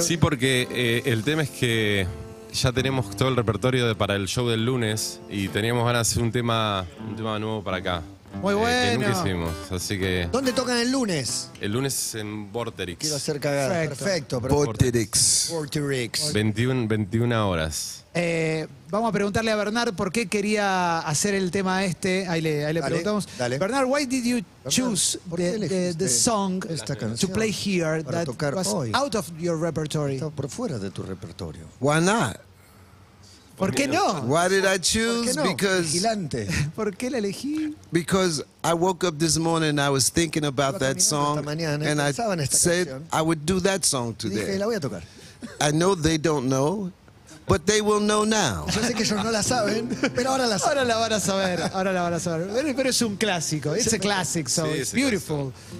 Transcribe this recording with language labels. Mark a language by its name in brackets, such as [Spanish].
[Spanish] Sí, porque el tema es que ya tenemos todo el repertorio para el show del lunes y teníamos ganas de hacer un tema nuevo para acá. Muy bueno. Que nunca hicimos, así que... ¿Dónde tocan el lunes? El lunes en Vorterix. Quiero hacer cagada. Perfecto. Vorterix. 21 horas. Vamos a preguntarle a Bernard por qué quería hacer el tema este. Ahí le preguntamos. Dale. [English] Bernard, why did you choose the song to play here that was out of your repertory? [Spanish] Está por fuera de tu repertorio. [English] Why not? [Spanish] ¿Por qué no? [English] Why did I choose? [Spanish] ¿Por qué no? Vigilante. ¿Por qué la elegí? [English] Because I woke up this morning and I was thinking about that song and I said I would do that song [Spanish] Dije, [English] today. [Spanish] la voy a tocar. [English] I know they don't know, but they will know now. [Spanish] Yo sé que ellos no la saben, pero ahora la saben. Ahora la van a saber. Pero es un clásico. [English] It's a classic, so it's beautiful.